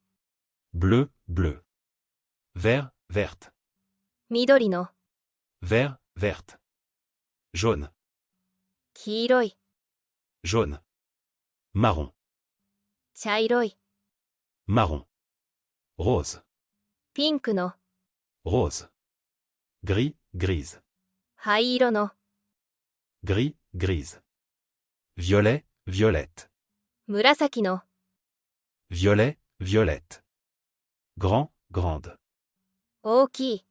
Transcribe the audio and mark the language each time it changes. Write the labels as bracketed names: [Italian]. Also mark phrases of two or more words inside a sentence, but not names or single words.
[French] Bleu, bleu. Vert, verte. [Japanese] 緑の、 [French] Vert, verte. Jaune, [Japanese] 黄色い、 [French] jaune. Marron, [Japanese] 茶色い、 [French] marron. Rose, [Japanese] ピンクの、 [French] rose. Gris, grise. [Japanese] 灰色の、 [French] Gris, grise. Violet, violette. [Japanese] 紫の、 [French] Violet, violette. Grand, grande. [Japanese] 大きい、